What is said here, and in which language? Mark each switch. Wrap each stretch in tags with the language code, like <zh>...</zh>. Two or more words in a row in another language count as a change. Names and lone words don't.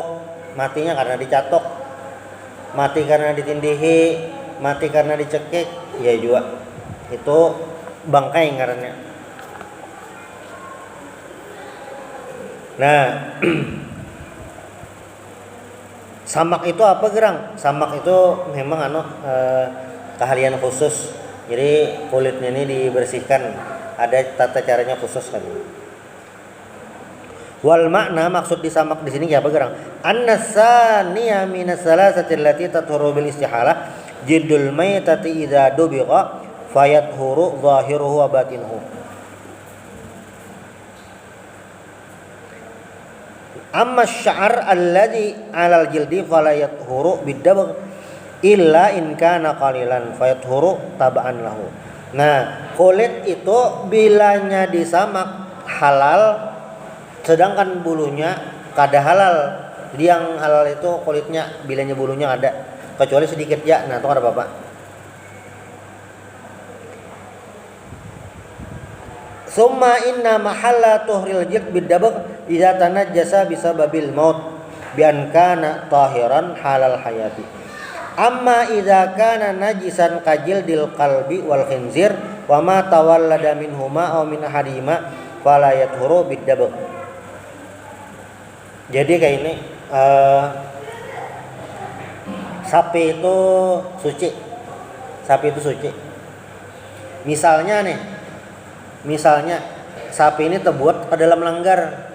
<bjn>Matinya karena dicatok. Mati karena ditindihi, mati karena dicekik, ya juga. Itu bangkai ngarannya. Nah, samak itu apa, Gerang? Samak itu memang keahlian khusus. Jadi kulitnya ini dibersihkan, ada tata caranya khusus kan.</bjn> <ar>والمعنى</ar> <bjn>maksud disamak di sini ya apa gerang?</bjn> <ar>الثانية من الثلاثة التي تطهر بالاستحالة جلد الميتة إذا دبغ فيطهر ظاهره وباطنه. أما الشعر الذي على الجلد فلا يطهر بالدباغ إلا إن كان قليلا فيطهر تبعا له.</ar> <bjn>Nah, kulit itu bilanya disamak halal, sedangkan bulunya kada halal. Jadi yang halal itu kulitnya, bilanya bulunya ada, kecuali sedikit ya. Nah, itu ada apa-apa.</bjn> <ar>ثم إن محل طهر الجلد بالدباغ إذا تنجس بسبب الموت بأن كان طاهرا حال الحياة. أما إذا كان نجسا كجلد الكلب والخنزير وما تولد منهما أو من أحدهما فلا يطهر بالدباغ.</ar> <bjn>Jadi kayak ini sapi itu suci. Sapi itu suci. Misalnya sapi ini terbuat ke dalam langgar.</bjn>